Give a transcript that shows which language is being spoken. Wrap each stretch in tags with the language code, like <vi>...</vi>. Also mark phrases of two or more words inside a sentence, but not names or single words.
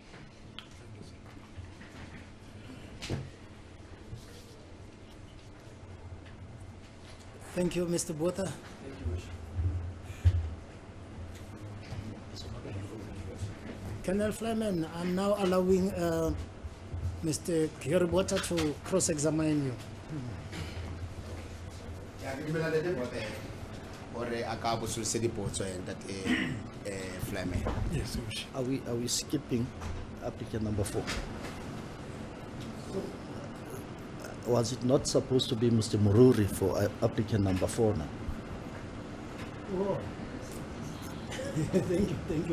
<en>Thank you, Mr. Botha. Colonel Flyman, I'm now allowing Mr. Botha to cross-examine you. Yeah,</en> <st>ke dumela ntate Botha hore a ka bosolose dipotso ntate Flamme.</st> <en>Yes, Your Worship. Are we skipping applicant number 4? Was it not supposed to be Mr. Mururi for applicant number 4 now? Oh. Thank you.</en>